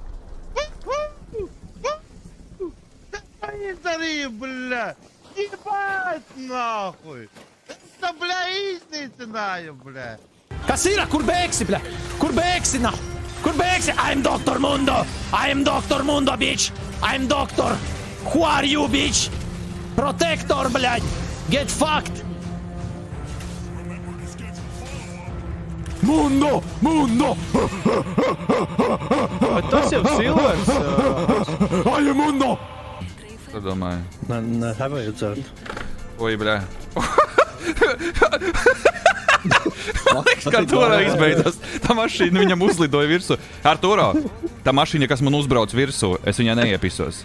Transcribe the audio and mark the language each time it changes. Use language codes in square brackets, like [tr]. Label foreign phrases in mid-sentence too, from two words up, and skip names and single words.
[ru] Смотри, бля! Ебать нахуй! Это, бля, изничинаю, бля! [lv] Kas ir? Kur bēgsi, bļa? Kur bēgsi, nah? Kur bēgsi? [en] I'm Dr. Mundo! I'm Dr. Mundo, bitch! I'm Doctor! Who are you, bitch? Protector, bļaļ! Get fucked! Mundo! Mundo! [lv] Bet tas jau Silvers. [en] I am Mundo! [lv] Ko domāju? Nē, tā vajadzētu. Oi, bļā. Man liekas, ka Arturo izbeidzas. Tā mašīna viņam uzlidoja virsū. Arturo, tā mašīna, kas man uzbrauc virsū, es viņai neiepisos.